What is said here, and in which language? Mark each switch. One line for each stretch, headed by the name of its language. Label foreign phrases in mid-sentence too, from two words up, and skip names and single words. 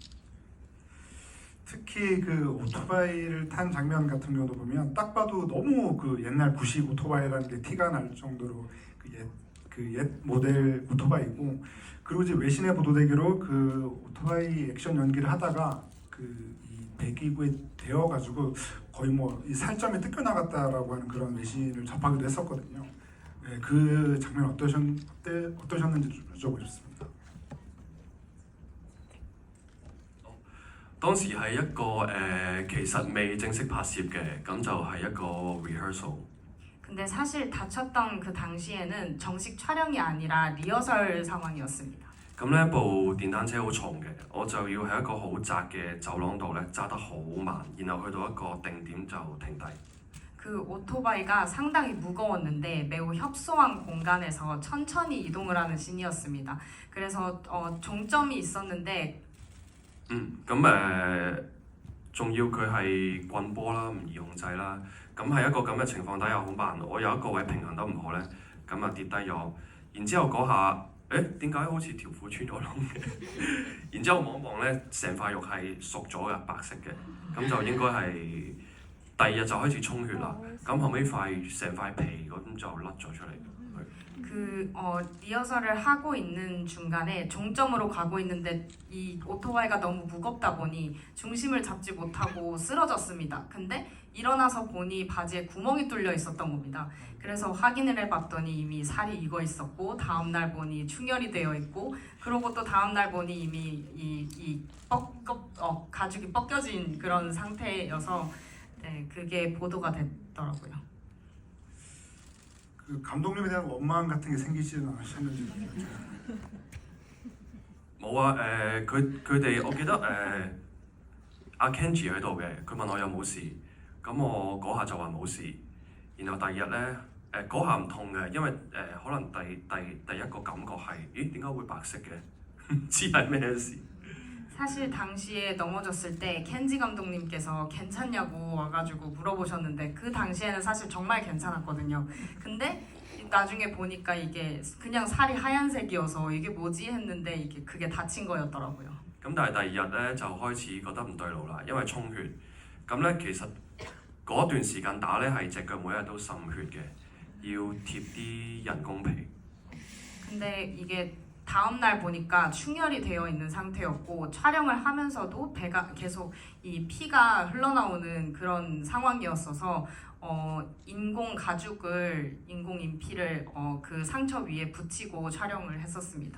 Korean: 특히 그 오토바이를 탄 장면 같은 경우도 보면 딱 봐도 너무 그 옛날 구식 오토바이라는 게 티가 날 정도로 그 옛 모델 오토바이고, 그리고 이제 외신에 보도되기로 그 오토바이 액션 연기를 하다가 그 이 배기구에 데어가지고 거의 뭐 이 살점이 뜯겨 나갔다라고 하는 그런 외신을 접하기도 했었거든요. 네, 그 장면 어떠셨는지 좀 여쭤보고 싶습니다.
Cantonese: 當時係一個其實未正式拍攝嘅，咁就係一個 rehearsal。
Korean: 근데 사실 다쳤던 그 당시에는 정식 촬영이 아니라 리허설 상황이었습니다.
Cantonese: 咁呢部電單車好重嘅，我就要喺一個好窄嘅走廊度咧揸得好慢，然後去到一個定點就停低。
Korean: 그 오토바이가 상당히 무거웠는데 매우 협소한 공간에서 천천히 이동을 하는 씬이었습니다. 그래서 종점이 있었는데
Cantonese: 咁仲要佢係棍波啦，唔易控制啦。咁喺一個咁嘅情況底下好慢，我有一個位平衡得唔好咧，咁啊跌低咗。然之後嗰下，點解好似條褲穿咗窿嘅？然之後望一望咧，成塊肉係熟咗嘅，白色嘅，咁就應該係第2日就開始充血啦。咁後尾成塊皮咁就甩咗出嚟。
Korean: 그 리허설을 하고 있는 중간에 종점으로 가고 있는데 이 오토바이가 너무 무겁다 보니 중심을 잡지 못하고 쓰러졌습니다. 근데 일어나서 보니 바지에 구멍이 뚫려 있었던 겁니다. 그래서 확인을 해봤더니 이미 살이 익어 있었고 다음날 보니 충혈이 되어 있고, 그러고 또 다음날 보니 이미 가죽이 벗겨진 그런 상태여서 네, 그게 보도가 됐더라고요. 그 감독님에 대한 원망 같은 게 생기지는 않으셨는지.
Cantonese: 冇啊，佢哋我記得阿 Kenji 喺度嘅，佢問我有冇事，咁我嗰下就話冇事，然後第2日咧嗰下唔痛嘅，因為可能第一個感覺係，咦點解會白色嘅？唔知係咩事。
Korean: 사실 당시에 넘어졌을 때 켄지 감독님께서 괜찮냐고 와가지고 물어보셨는데 그 당시에는 사실 정말 괜찮았거든요. 근데 나중에 보니까 이게 그냥 살이 하얀색이어서 이게 뭐지 했는데 그게 다친 거였더라고요.
Cantonese: 咁但係第2日咧就開始覺得唔對路啦，因為充血。咁咧其實嗰段時間打咧係隻腳每日都滲血嘅，要貼啲人工皮。
Korean: 근데 이게 다음날 보니까 충혈이 되어 있는 상태였고 촬영을 하면서도 배가 계속 이 피가 흘러나오는 그런 상황이었어서 인공 가죽을 인공 인피를 그 상처 위에 붙이고 촬영을 했었습니다.